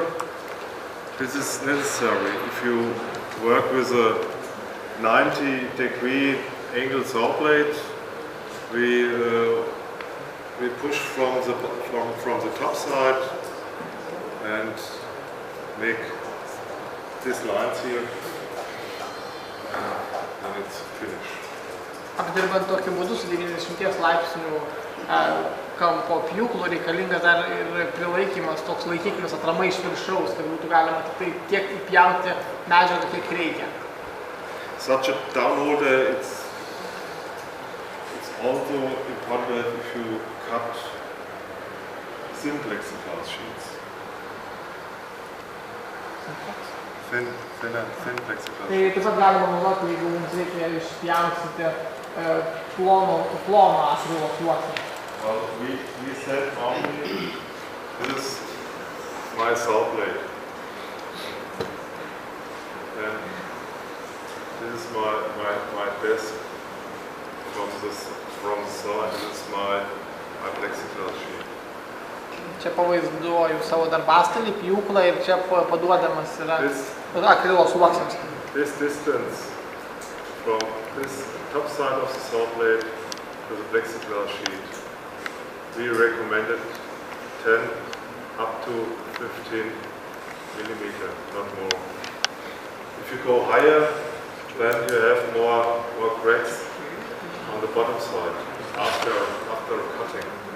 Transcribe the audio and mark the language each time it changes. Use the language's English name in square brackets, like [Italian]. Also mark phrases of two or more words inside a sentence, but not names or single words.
[English] This is necessary if you work with a 90-degree angle saw blade. We push from the top side and make these lines here, and it's finished. [Lithuanian] Apdirbant tokiu būdu su 90 laipsnių kampo pjūklu reikalingas dar ir prilaikymas, toks laikiklis atrama iš viršaus, kad būtų galima tik tiek įpjauti medžiagą, kiek reikia. [English] Such a downholder, it's also important if you cut thin plexiglass sheets. Thin plexiglass. [Lithuanian] Tai taip pat galima naudoti, jeigu mums reikia išpjaustyti plono akrilo sluoksnį. [English] Well, we said normally this is my saw blade. And this is my desk from the saw, and this is my plexiglass sheet. [Lithuanian] Čia pavaizduoju savo darbastalį, pjūklą ir čia paduodamas yra akrilo sluoksnis. [English] This distance from this top side of the saw blade to the plexiglass sheet, we recommended 10 up to 15 millimeter, not more. If you go higher, then you have more cracks on the bottom side after cutting.